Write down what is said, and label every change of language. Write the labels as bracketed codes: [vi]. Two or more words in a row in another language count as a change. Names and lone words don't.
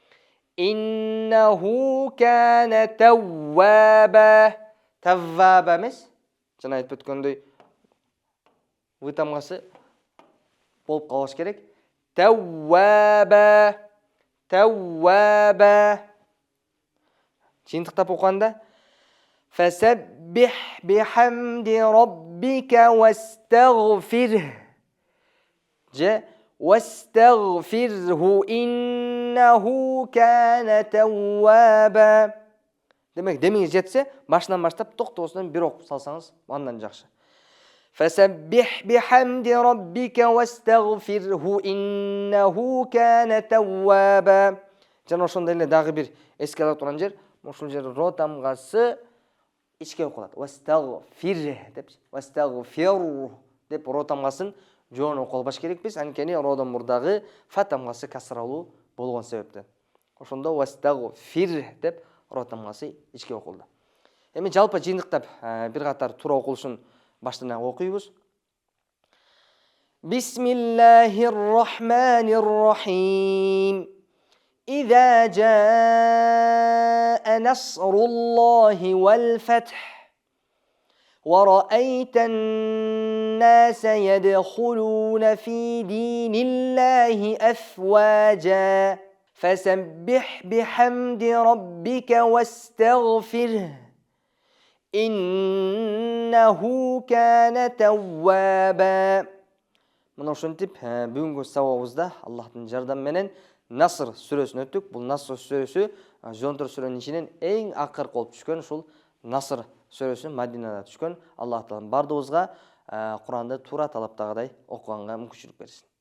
[ar] إنه كان توابا. [ky] Тавваба эмес, жана айтып өткөндөй вы тамгасы болуп калыш керек. [ar] Тавваба. [ky] Жыйынтыктап окуганда [ar] فسبح بحمد ربك واستغفر. Же واستغفره إنه كان توابا. [ky] Демек, демиңиз жетсе, башынан баштап токтобостон бир окуп салсаңыз, андан жакшы. [ar] فسبح بحمد ربك واستغفره إنه كان توابا. [ky] Жана ошондой эле дагы бир эске ала турган жер, ушул жер ро тамгасы ичке окулат. Вастагфир деп, вастагфир деп ро тамгасын жоон окуп албаш керекпиз. Анткени родон мурдагы фа тамгасы касралуу болгон себептен. Ошондо вастагфир деп ро тамгасы ичке окулду. Эми жалпы жыйынтыктап бир катар туура окулушун баштан окуйбуз. [ar] بسم الله الرحمن الرحيم. إذا جاء نصر الله والفتح ورأيت الناس يدخلون في دين الله أفواجا فسبح بحمد ربك واستغفره إنه كان توابا. [ky] Мына ошентип бүгүнкү сабагыбызда Аллахтын жардамы менен Наср сүрөсүн өттүк. Бул Наср сүрөсү Жонтор сүрөнүн ичинен эң акыркы болуп түшкөн ушул Наср сүрөсү Мадинада түшкөн. Аллах таалам бардыгыбызга Куранды туура талаптагыдай окуганга мүмкүнчүлүк берсин.